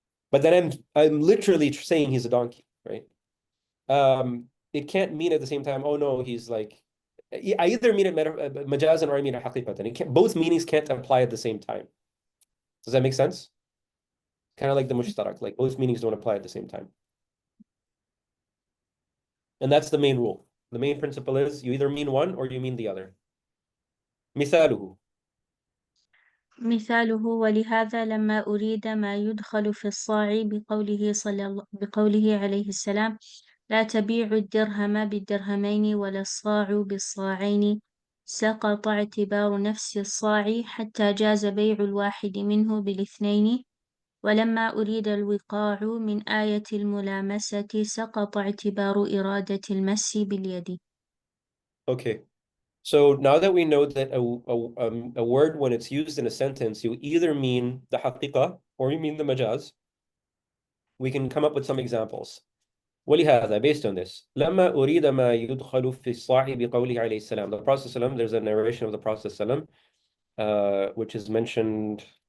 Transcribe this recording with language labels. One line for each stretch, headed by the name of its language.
English: But then I'm literally saying he's a donkey, right? It can't mean at the same time, oh no, he's like, I either mean it majazan or I mean it haqiqatan. Both meanings can't apply at the same time. Does that make sense? Kind of like the mushtarak, like both meanings don't apply at the same time. And that's the main rule. The main principle is you either mean one or you mean the other.
Arabic: مثاله مثاله ولهذا لما أريد ما يدخل في الصاع بقوله عليه السلام لا تبيع الدرهم بالدرهمين ولا الصاع بالصاعين سقط اعتبار نفس الصاع حتى جاز بيع الواحد منه بالاثنين ولما أريد الوقاع من آية الملامسة سقط اعتبار إرادة المس باليد.
English: Okay. So now that we know that a word, when it's used in a sentence, you either mean the haqiqa or you mean the majaz, we can come up with some examples.
Arabic: ولهذا,
English: based on this,
Arabic: لما أريد ما يدخل في الصاع بقوله عليه السلام.
English: The Prophet ﷺ, there's a narration of the Prophet ﷺ, which is mentioned.